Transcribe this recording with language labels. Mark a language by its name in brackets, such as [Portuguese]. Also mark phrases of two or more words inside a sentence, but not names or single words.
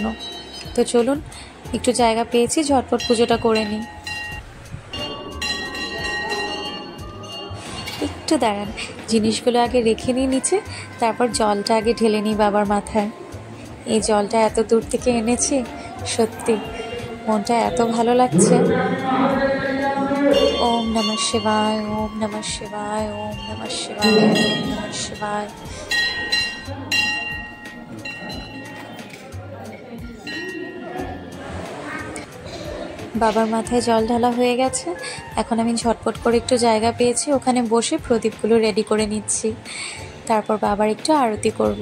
[Bangla] তো চলুন, একটু জায়গা পেয়েছি, ঝটপট পুজোটা করে নিই। একটু দাঁড়ান, জিনিসগুলো আগে রেখে নিই নিচে, তারপর জলটা আগে ঢেলে নিই বাবার মাথায়। এই জলটা এত দূর থেকে এনেছি, সত্যি মনটা এত ভালো লাগছে। [Sanskrit] ओम नमः शिवाय, ओम नमः शिवाय, ओम नमः शिवाय, ओम नमः शिवाय। [Bangla] বাবার মাথায় জল ঢালা হয়ে গেছে। এখন আমি ঝটপট করে একটু জায়গা পেয়েছি, ওখানে বসে প্রদীপগুলো রেডি করে নিচ্ছি। তারপর বাবার একটু আরতি করব।